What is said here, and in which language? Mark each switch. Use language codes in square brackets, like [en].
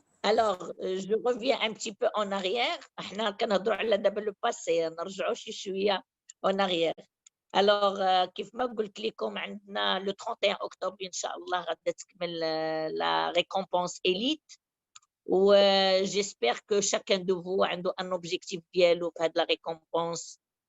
[fr] Alors, je reviens un petit peu en arrière. [ar] احنا كنهضروا على دابا [fr] le passé, [ar] نرجعوا شي شوية [fr] en arrière. [ar] Alors, كيف ما قلت لكم عندنا [fr] le 31 octobre [ar] إن شاء الله غادا تكمل [fr] la récompense élite. و j'espère que chacun de vous عنده un objectif ديالو [ar] في هاد [fr] la récompense.